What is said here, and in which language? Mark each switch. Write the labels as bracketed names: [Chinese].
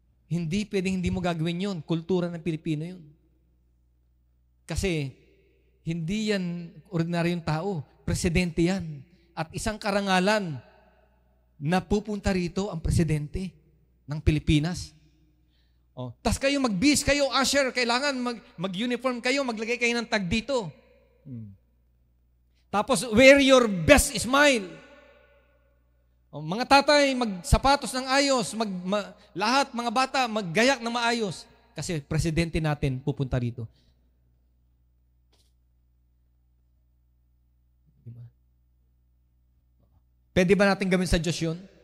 [Filipino] Hindi pwedeng hindi mo gagawin yun. Kultura ng Pilipino yun. Kasi hindi yan ordinaryong tao. Presidente yan. At isang karangalan na pupunta rito ang presidente ng Pilipinas. Tas kayo magbis, kayo usher, kailangan mag-uniform kayo, maglagay kayo ng tag dito. [English] Tapos wear your best smile. [Filipino] Mga tatay, magsapatos ng ayos, lahat mga bata maggayak na maayos kasi presidente natin pupunta rito. Diba? Pwede ba natin gawin sa Diyos yun?